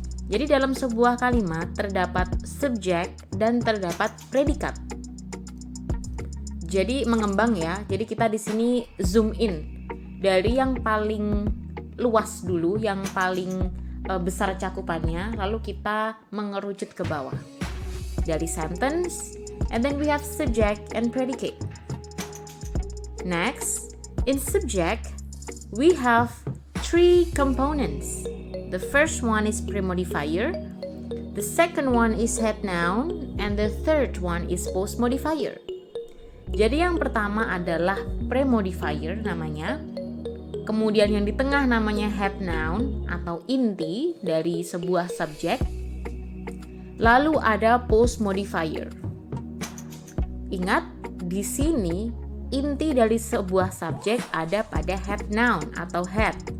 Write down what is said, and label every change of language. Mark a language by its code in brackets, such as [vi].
[id] Jadi dalam sebuah kalimat terdapat subject dan terdapat predikat. Jadi mengembang ya. Jadi kita di sini zoom in dari yang paling luas dulu, yang paling besar cakupannya, lalu kita mengerucut ke bawah. [en] Dari sentence, and then we have subject and predicate. Next, in subject, we have 3 components. The first one is pre-modifier, the second one is head noun, and the third one is post modifier. [id] Jadi yang pertama adalah pre-modifier namanya. Kemudian yang di tengah namanya head noun atau inti dari sebuah subjek. Lalu ada post modifier. Ingat, di sini inti dari sebuah subjek ada pada head noun atau head.